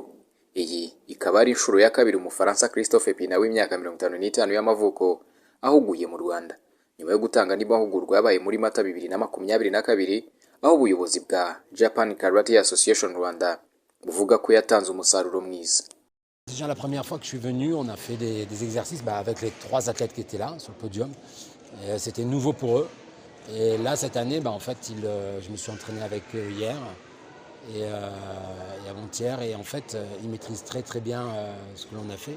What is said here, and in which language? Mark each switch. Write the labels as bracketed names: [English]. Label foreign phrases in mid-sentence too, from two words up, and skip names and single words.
[Kinyarwanda] Iyi ikaba ari inshuro ya kabiri umufaransa Christophe Pina w'imyaka 55 y'amavuko ahuguye mu Rwanda nyuma yo gutanga n'amahugurwa yabaye muri Mata 2022 aho ubuyobozi bwa Japan Karate Association Rwanda buvuga ko yatanze umusaruro mwiza. [French] Déjà la première fois que je suis venu, on a fait des exercices avec les 3 athlètes qui étaient là sur le podium. C'était nouveau pour eux. Et là cette année, en fait, je me suis entraîné avec eux hier et avant-hier et en fait, ils maîtrisent très bien ce que l'on a fait.